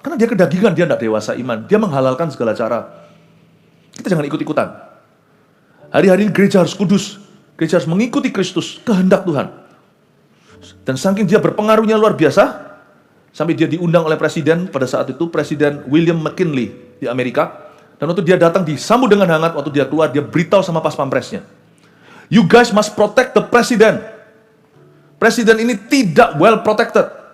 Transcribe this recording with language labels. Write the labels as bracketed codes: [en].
[id] Karena dia kedagingan, dia tidak dewasa iman. Dia menghalalkan segala cara. Kita jangan ikut-ikutan. Hari-hari ini gereja harus kudus. Gereja harus mengikuti Kristus, kehendak Tuhan. Dan saking dia berpengaruhnya luar biasa, sampai dia diundang oleh presiden pada saat itu, Presiden William McKinley di Amerika. Dan waktu dia datang disambut dengan hangat, waktu dia keluar, dia beritahu sama pas pampresnya. [en] You guys must protect the president. [id] Presiden ini tidak [en] well protected.